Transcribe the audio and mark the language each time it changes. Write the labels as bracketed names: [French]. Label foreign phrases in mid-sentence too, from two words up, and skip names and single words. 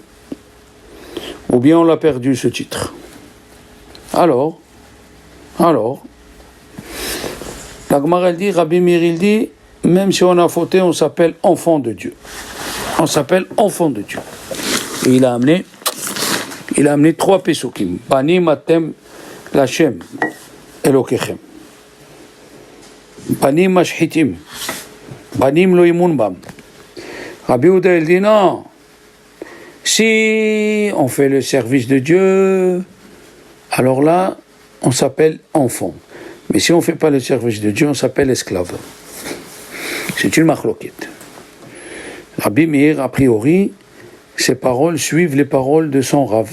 [French] Ou bien on l'a perdu ce titre? Alors, la Gemara elle dit, Rabbi Meir il dit, même si on a fauté, on s'appelle enfant de Dieu. On s'appelle enfant de Dieu. Et il a amené 3 pesukim. [Hebrew] בנים אתם לה' אלוקיכם. בנים משחיתים. בנים לא אמון בם. [French] Rabbi Yehuda il dit non. Si on fait le service de Dieu, alors là, on s'appelle enfant. Mais si on ne fait pas le service de Dieu, on s'appelle esclave. C'est une machloquette. Rabbi Meir, a priori, ses paroles suivent les paroles de son Rav.